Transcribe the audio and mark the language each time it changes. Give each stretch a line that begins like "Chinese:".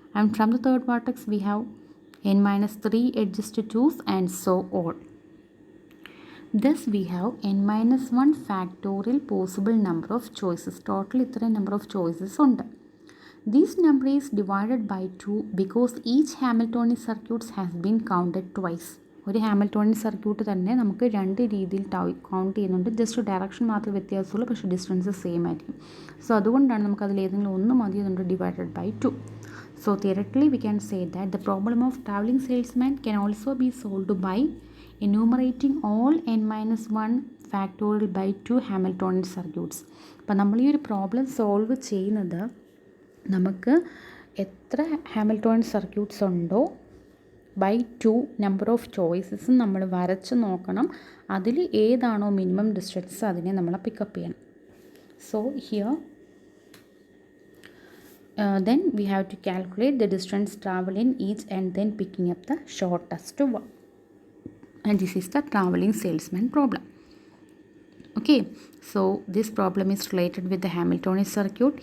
English: And from the third vertex we have n-3 edges to choose, and so on. Thus we have n-1 factorial possible number of choices. Total ഇത്രയും number of choices ഉണ്ട്. This number is divided by 2 because each Hamiltonian circuit has been counted twice.
Malayalam: ഒരു Hamiltonian circuit തന്നെ നമുക്ക് 2 രീതിയിൽ count ചെയ്യുന്നുണ്ട്. Just direction മാത്രമേ വ്യത്യാസമുള്ളൂ, പക്ഷേ distance same ആയിരിക്കും. സോ അതുകൊണ്ടാണ് നമുക്ക് അതിൽ ഏതെങ്കിലും ഒന്ന് മതി എന്നുണ്ട് divided by 2.
English: So theoretically we can say that the problem of traveling salesman can also be solved by enumerating all n-1 factorial by 2 Hamiltonian circuits.
Malayalam: അപ്പോൾ നമ്മൾ ഈ ഒരു പ്രോബ്ലം സോൾവ് ചെയ്യുന്നത് നമുക്ക് എത്ര ഹാമിൽട്ടോണിയൻ സർക്യൂട്ട്സ് ഉണ്ടോ ബൈ 2 നമ്പർ ഓഫ് ചോയ്സസും നമ്മൾ വരച്ച് നോക്കണം. അതിൽ ഏതാണോ മിനിമം ഡിസ്റ്റൻസ് അതിനെ നമ്മൾ പിക്കപ്പ് ചെയ്യണം.
English: So here then we have to calculate the distance traveled in each and then picking up the shortest one. And this is the traveling salesman problem. Okay, so this problem is related with the Hamiltonian circuit.